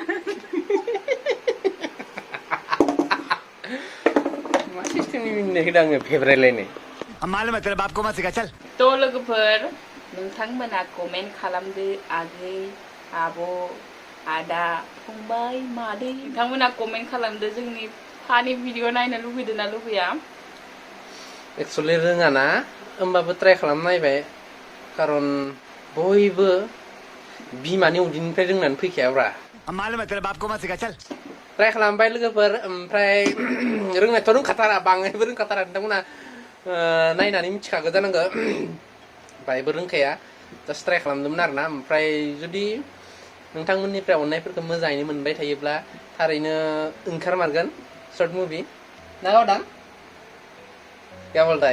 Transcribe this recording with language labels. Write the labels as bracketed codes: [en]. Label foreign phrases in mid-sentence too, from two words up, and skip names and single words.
[id] Masih ini hidangnya favorite lainnya. [hi] अब मालूम है तेरे बाप को मत सिखा चल [brx] तो लोगोफोर नोंथांमोना कमेन्ट खालामदो आगै आब' आदा फंबाय मादै नोंथांमोना कमेन्ट खालामदो जोंनि फानि भिडिअ नायनो लुगैदों ना लुगैया एक्चुअली रोङा ना होमबाबो ट्राइ खालामना नायबाय खारन बयबो बिमानि उदैनिफ्राय रोंनानै फैखायाब्रा [hi] अब मालूम है तेरे बाप को मत सिखा चल [brx] ट्राइ खालामबाय लोगोफोर ओमफ्राय रोंनायथ' रोंखाथारा बाङायबो रोंखाथारा नोंथांमोना नायनानै मिथिखागौ जानांगौ बायबो रोंखाया [en] just try [brx] खालामदोंमोन आरोना ओमफ्राय जुदि नोंथांमोननिफ्राय अननायफोरखौ मोजाङैनो मोनबाय थायोब्ला थारैनो ओंखारमारगोन [en] short movie [brx] ना गावदां गाबोलदाय